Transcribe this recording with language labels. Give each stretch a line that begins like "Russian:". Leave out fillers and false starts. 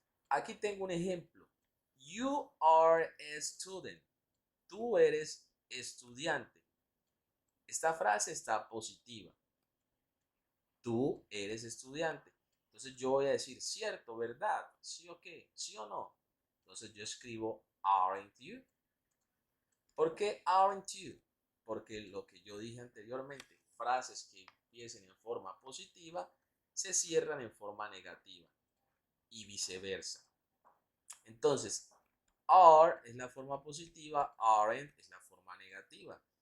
Spanish: Aquí tengo un ejemplo.
English: You are a student.
Spanish: Tú eres estudiante. Esta frase está positiva. Tú eres estudiante. Entonces yo voy a decir, cierto, verdad, sí o qué, sí o no. Entonces yo escribo,
English: aren't you?
Spanish: ¿Por qué
English: aren't you?
Spanish: Porque lo que yo dije anteriormente, frases que empiecen en forma positiva, se cierran en forma negativa y viceversa. Entonces, are es la forma positiva, aren't es la forma negativa.